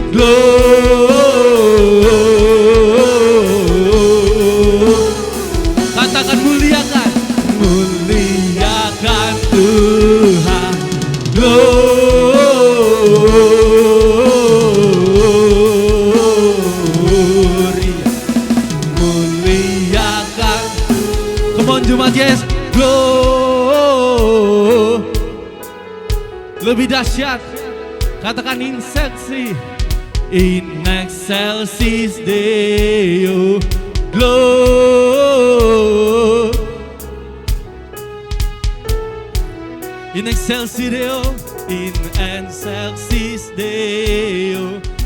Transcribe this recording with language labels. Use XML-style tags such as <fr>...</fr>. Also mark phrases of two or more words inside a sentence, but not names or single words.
<id>Katakan muliakan, muliakan Tuhan. Gloria, muliakan.</id> <en>Come on</en> <id>Jumat Yes. Lebih dahsyat, katakan</id> <la>in excelsis, in excelsis Deo. In excelsis Deo, in excelsis Deo.</la>